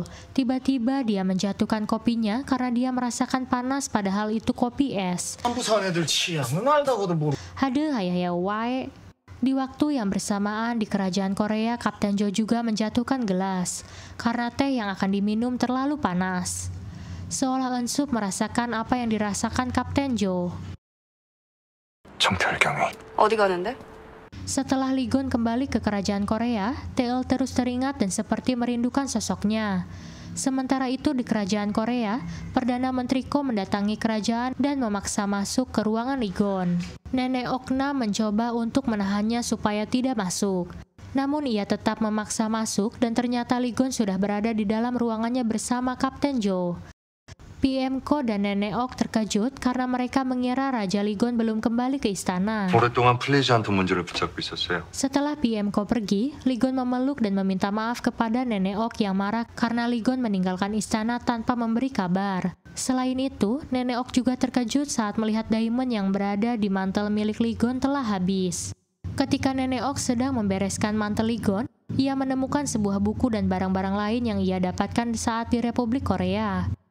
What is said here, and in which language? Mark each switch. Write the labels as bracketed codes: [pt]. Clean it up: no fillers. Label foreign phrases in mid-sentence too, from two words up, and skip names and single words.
[id] Tiba-tiba dia menjatuhkan kopinya karena dia merasakan panas padahal itu kopi es. Hade hayaya wae. Di waktu yang bersamaan di kerajaan Korea, Kapten Jo juga menjatuhkan gelas karena teh yang akan diminum terlalu panas. Seolah Eunsup merasakan apa yang dirasakan Kapten Jo. [ko] 정탈경이 어디 가는데? [id] Setelah Ligon kembali ke kerajaan Korea, Taeul terus teringat dan seperti merindukan sosoknya. Sementara itu di kerajaan Korea, Perdana Menteri Ko mendatangi kerajaan dan memaksa masuk ke ruangan Ligon. Nenek Okna mencoba untuk menahannya supaya tidak masuk. Namun ia tetap memaksa masuk dan ternyata Ligon sudah berada di dalam ruangannya bersama Kapten Jo. PM Ko dan Nenek Ok terkejut karena mereka mengira Raja Ligon belum kembali ke istana. [ko] 오랫동안 풀리지 않던 문제를 붙잡고 있었어요. [id] Setelah PM Ko pergi, Ligon memeluk dan meminta maaf kepada Nenek Ok yang marah karena Ligon meninggalkan istana tanpa memberi kabar. Selain itu, Nenek Ok juga terkejut saat melihat diamond yang berada di mantel milik Ligon telah habis. Ketika Nenek Ok sedang membereskan mantel Ligon, ia menemukan sebuah buku dan barang-barang lain yang ia dapatkan saat di Republik Korea.